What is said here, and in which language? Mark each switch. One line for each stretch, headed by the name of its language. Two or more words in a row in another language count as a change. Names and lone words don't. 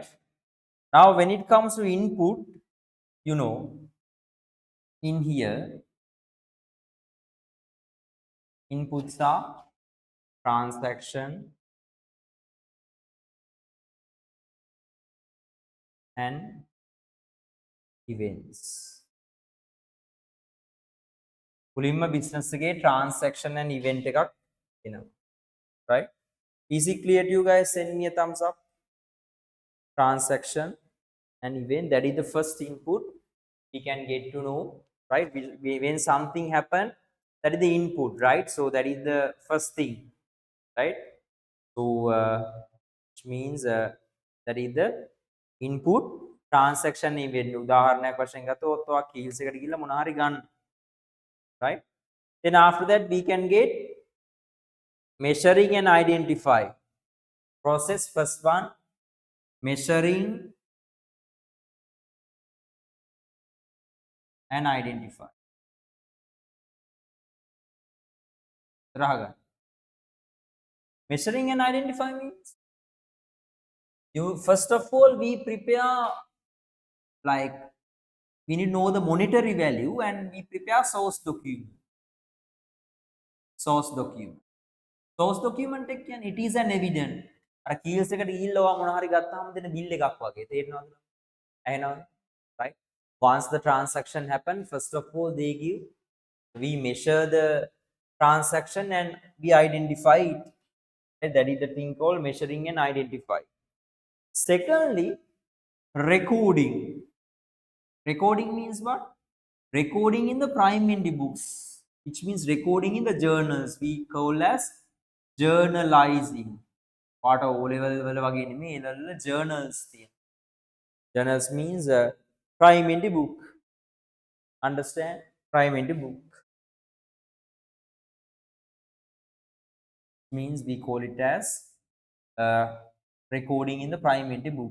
English: Now, when it comes to input, you know, in here, inputs are transaction and events.
Sinhala: මුලින්ම business එකේ
English: transaction and event
Sinhala: එකක් එනවා,
English: right? Is it clear to you guys? Send me a thumbs up. Transaction and event, that is the first input we can get to know, right? When something happen, that is the input, right? So that is the first thing, right? So which means that is the input, transaction, event.
Sinhala: උදාහරණයක් වශයෙන් ගත්තොත් ඔයා කීල්ස් එකට ගිහිල්ලා මොනවා හරි ගන්න,
English: right? Then after that we can get measuring and identify. Process first one, measuring and identify. Raga. Measuring and identify means you first of all we prepare, like we need to know the monetary value and we prepare source document. Source document. Source document
Sinhala: එක කියන්නේ
English: it is an evidence.
Sinhala: අර කීල්ස් එකට ගිහිල්ලා මොනවා හරි ගත්තාම දෙන bill එකක් වගේ. තේරෙනවද? ඇහෙනවද?
English: Right? Once the transaction happen, first of all they give, we measure the transaction and we identify it. And that is the thing called measuring and identify. Secondly, recording. Recording means what? Recording in the primary books, which means recording in the journals. We call as journalizing. What O level
Sinhala: වගේ නෙමෙයි,
English: ඒ level journals තියෙන. Journals means primary book. Understand? Primary book means we call it as recording in the primary book.